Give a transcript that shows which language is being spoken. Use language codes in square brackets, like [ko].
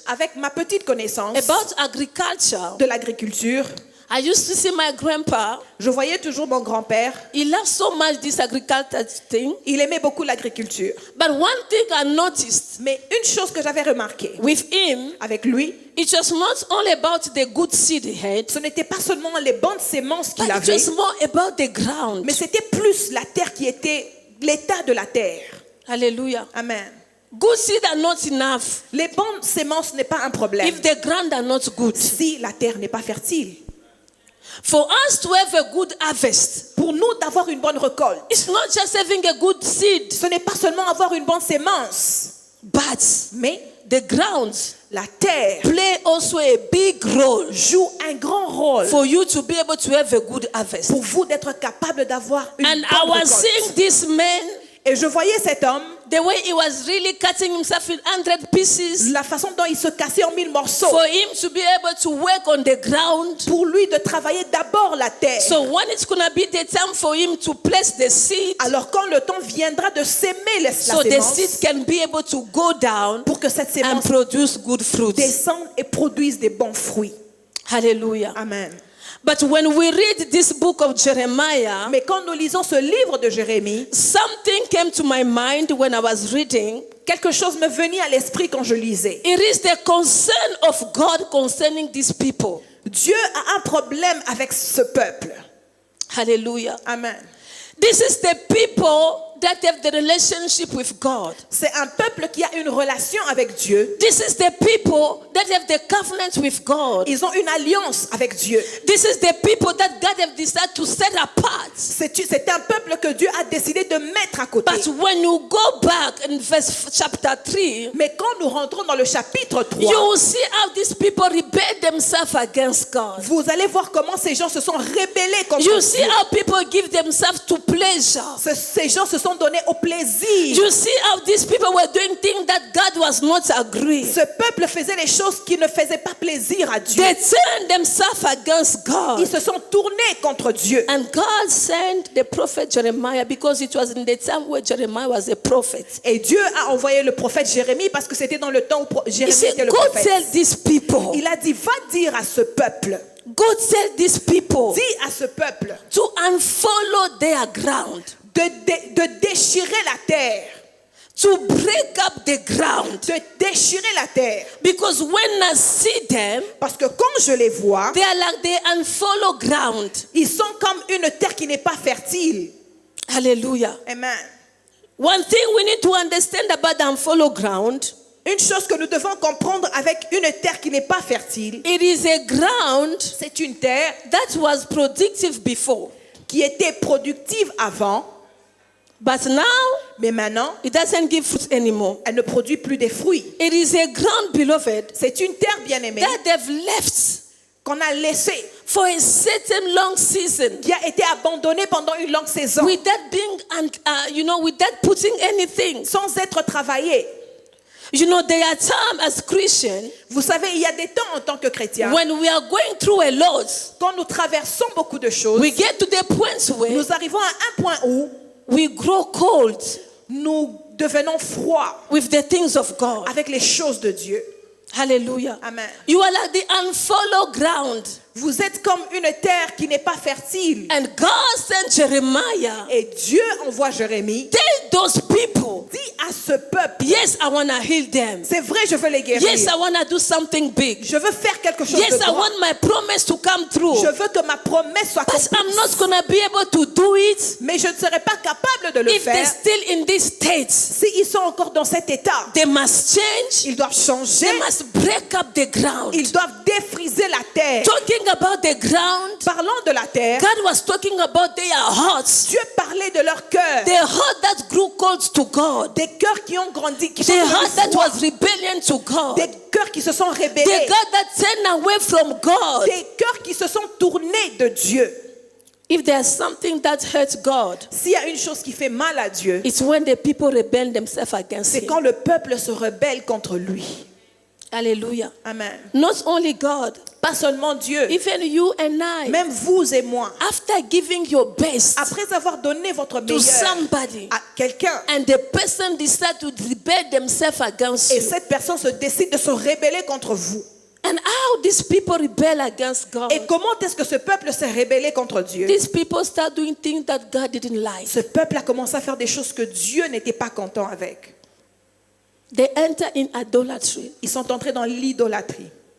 [fr] avec ma petite connaissance [en] about agriculture, [fr] de l'agriculture, [en] I used to see my grandpa. [fr] je voyais toujours mon grand-père. [en] He loved so much this agriculture thing. [fr] Il aimait beaucoup l'agriculture. [en] But one thing I noticed [fr] Mais une chose que j'avais remarquée [en] with him, [fr] avec lui, [en] it was not only about the good seed he had, [fr] ce n'était pas seulement les bonnes sémences qu'il [en] but it [fr] avait, [en] was more about the ground. [fr] mais c'était plus la terre qui était l'état de la terre. Hallelujah. Amen. [en] Good seed are not enough [fr] Les bonnes sémences n'est pas un problème [en] if the ground are not good. [fr] si la terre n'est pas fertile. [en] For us to have a good harvest, [fr] Pour nous d'avoir une bonne récolte, [en] it's not just having a good seed, [fr] ce n'est pas seulement avoir une bonne sémence, [en] but [fr] mais [en] the ground [fr] la terre [en] play also a big role [fr] joue un grand rôle [en] for you to be able to have a good harvest. [fr] pour vous d'être capable d'avoir une [en] And I [fr] bonne [en] was [fr] récolte. [en] seeing this man, [fr] Et je voyais cet homme, [en] the way he was really cutting himself in 100 pieces [fr] la façon dont il se cassait en 1000 morceaux, [en] for him to be able to work on the ground. [fr] pour lui de travailler d'abord la terre. [en] So when it's going to be the time for him to place the seed, [fr] Alors quand le temps viendra de s'aimer la [en] so the [fr] sémence, [en] seed can be able to go down [fr] pour que cette [en] and [fr] sémence [en] produce good fruits. [fr] descende et produise des bons fruits. Hallelujah. Amen. [en] But when we read this book of Jeremiah, [fr] Mais quand nous lisons ce livre de Jérémie, [en] something came to my mind when I was reading. [fr] quelque chose me venait à l'esprit quand je lisais. [en] It is the concern of God concerning these people. [fr] Dieu a un problème avec ce peuple. Hallelujah. Amen. [en] This is the people that have the relationship with God. [fr] C'est un peuple qui a une relation avec Dieu. [en] This is the people that have the covenant with God. [fr] Ils ont une alliance avec Dieu. [en] This is the people that God have decided to set apart. [fr] C'est un peuple que Dieu a décidé de mettre à côté. [en] But when you go back in chapter 3, [fr] Mais quand nous rentrons dans le chapitre 3, [en] you will see how these people rebel themselves against God. [fr] vous allez voir comment ces gens se sont rebellés contre [en] You see [fr] Dieu. [en] how people give themselves to pleasure. [fr] Ces gens se sont donnés au plaisir. [en] You see how these people were doing things that God was not agreeing. [fr] Ce peuple faisait les choses qui ne faisaient pas plaisir à Dieu. [en] They turned themselves against God. [fr] Ils se sont tournés contre Dieu. [en] And God sent the prophet Jeremiah because it was in the time where Jeremiah was a prophet. [fr] Et Dieu a envoyé le prophète Jérémie parce que c'était dans le temps où [en] He [fr] Jérémie [en] said, [fr] était le [en] go [fr] prophète. [en] tell these people. [fr] Il a dit, va dire à ce peuple, [en] Go tell these people [fr] dis à ce peuple [en] to unfollow their ground. [fr] de déchirer la terre, [en] To break up the ground. [fr] de déchirer la terre. [en] Because when I see them, [fr] Parce que quand je les vois, [en] they are like the unfollow ground. [fr] ils sont comme une terre qui n'est pas fertile. Hallelujah. Amen. [en] One thing we need to understand about the unfollow ground, [fr] Une chose que nous devons comprendre avec une terre qui n'est pas fertile, [en] it is a ground [fr] c'est une terre [en] that was productive before. [fr] qui était productive avant, [en] But now, [fr] mais maintenant, [en] it doesn't give fruit anymore. [fr] elle ne produit plus des fruits. [en] It is a ground, beloved, [fr] C'est une terre bien-aimée [en] that they've left [fr] qu'on a laissée, [en] for a certain long season [fr] qui a été abandonnée pendant une longue saison, [en] without being, without putting anything. [fr] sans être travaillée. [en] You know, there are times as Christians [fr] Vous savez, il y a des temps en tant que chrétiens, [en] when we are going through a lot, [fr] quand nous traversons beaucoup de choses, [en] we get to the point where [fr] nous arrivons à un point où [en] we grow cold [fr] nous devenons froids [en] with the things of God. [fr] avec les choses de Dieu. Hallelujah. Amen. [en] You are like the unfollow ground. [fr] Vous êtes comme une terre qui n'est pas fertile. [en] And God sent Jeremiah. [fr] Et Dieu envoie Jérémie, [en] Tell those people, [fr] dit à ce peuple, [en] yes, I want to heal them. [fr] c'est vrai, je veux les guérir. [en] Yes, I want to do something big. [fr] Je veux faire quelque chose [en] Yes, [fr] de [en] I [fr] grand. [en] want my promise to come through. [fr] Je veux que ma promesse soit [en] But I'm [fr] accomplie. [en] not going to be able to do it [fr] Mais je ne serai pas capable de le [en] if they're [fr] faire [en] still in this state. [fr] s'ils sont encore dans cet état. [en] They must change. [fr] Ils doivent changer. [en] They must break up the ground. [fr] Ils doivent défriser la terre. [en] Talking about the ground, [fr] Parlant de la terre, [en] God was talking about their hearts. [fr] Dieu parlait de leur cœur. [en] The heart that grew cold to God. [fr] Des cœurs qui ont grandi, qui [en] The [fr] sont [en] heart [fr] devenus [en] that [fr] froids. [en] was rebellion to God. [fr] Des cœurs qui se sont [en] The [fr] rebellés. [en] God that turned away from God. [fr] Des cœurs qui se sont tournés de Dieu. [en] If there's something that hurts God, [fr] S'il y a une chose qui fait mal à Dieu, [en] it's when the people rebel themselves against [fr] c'est [en] Him. [fr] quand le peuple se rebelle contre lui. Hallelujah. Amen. [en] Not only God, [fr] Pas seulement Dieu, [en] even you and I, [fr] même vous et moi, [en] after giving your best [fr] après avoir donné votre [en] to [fr] meilleur [en] somebody, [fr] à quelqu'un, [en] and the person decides to rebel themselves against [fr] et [en] you, [fr] cette personne se décide de se rebeller contre vous. [en] and how these people rebel against God, [fr] Et comment est-ce que ce peuple s'est rebellé contre Dieu? [en] these people start doing things that God didn't like. [fr] Ce peuple a commencé à faire des choses que Dieu n'était pas content avec. [en] They enter in idolatry. [fr] Ils sont entrés dans l'idolâtrie.